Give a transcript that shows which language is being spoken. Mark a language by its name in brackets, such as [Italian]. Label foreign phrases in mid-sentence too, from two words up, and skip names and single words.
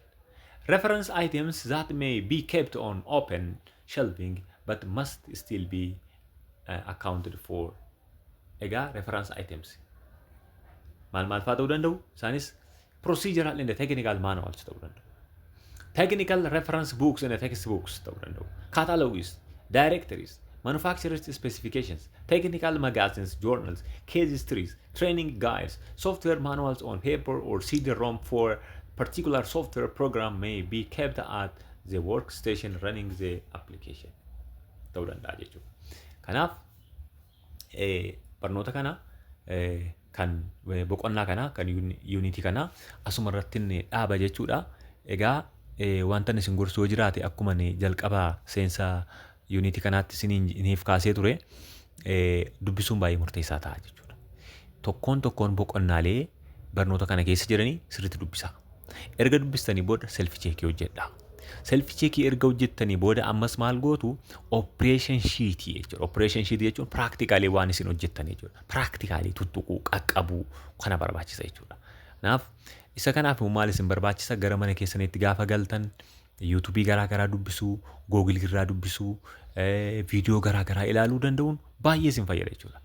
[English] Reference items that may be kept on open shelving but must still be accounted for. Reference items. [Oromo] Maal fa'aa ta'uu danda'u. Isaanis [English] procedural and technical manuals [Oromo] ta'uu danda'u. [English] Technical reference books and textbooks [Oromo] ta'uu danda'u. [English] Catalogs, directories, manufacturer's specifications, technical magazines, journals, case histories, training guides, software manuals on paper or CD-ROM for particular software program may be kept at the workstation running the application. [Oromo] Ta'uu danda'a jechuudha. Kanaaf barnoota kana kan boqonnaa kana kan unity kana asuma irratti dhaaba jechuudha. Egaa wanta isin gorsuu jiraate akkuma jalqaba seensa unity kanaatti isiniif kaasee ture dubbisuun baay'ee murteessaa ta'a jechuudha. Tokkoon boqonnaalee barnoota kana keessa jiranii sirriitti dubbisaa. Erga dubbistanii booda [English] self check [Oromo] hojjedhaa. [English] Self check [Oromo] erga hojjettanii booda ammas maal gootu [English] operation sheet [Oromo] jechuudha. [English] Operation sheet [Oromo] jechuun practically waan isin hojjettan jechuudha. Practically tuttuquu qaqqabuu kana barbaachisa jechuudha. Kanaaf maal isin barbaachisa gara mana keessanitti gaafa galtan YouTube garaa dubbisuu, Google irraa dubbisuu, viidiyoo garaa ilaaluu danda'uun baay'ee isin fayyada jechuudha.